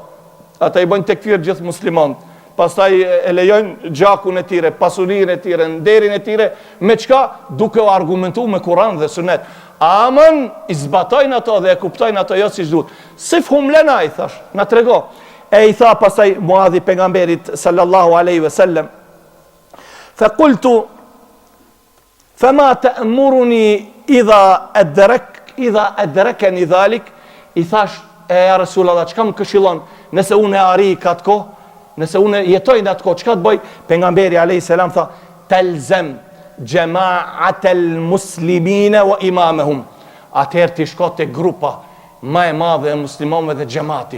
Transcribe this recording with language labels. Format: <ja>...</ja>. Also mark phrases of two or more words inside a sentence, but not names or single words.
<sq>Ata i bëjnë tekfir gjithë muslimanët. Pastaj e lejojnë gjakun e tire, pasurinë e tire, nderin e tire, me çka? Duke u argumentuar me Kur'an dhe Sunet. Amën i zbatojnë ato dhe e kuptojnë ato jo siç duhet.</sq> <ar>صفهم لنا,</ar> <sq>i thash, na trego. E i tha pastaj Muadhi pejgamberit</sq> <ar>صلى الله عليه وسلم, فقلت فما تأمرني إذا أدركني ذلك,</ar> <sq>i thash</sq> <ar>يا رسول الله,</ar> <sq>çka më këshillon nëse unë e arri katë ko, nëse unë jetoj në atë ko, çka të bëj?</sq> <ar>Pejgamberi عليه السلام tha, تلزم جماعة المسلمين وإمامهم.</ar> <sq>Atëherë ti shko te grupa më e madhe e muslimanëve dhe xhamati.</sq>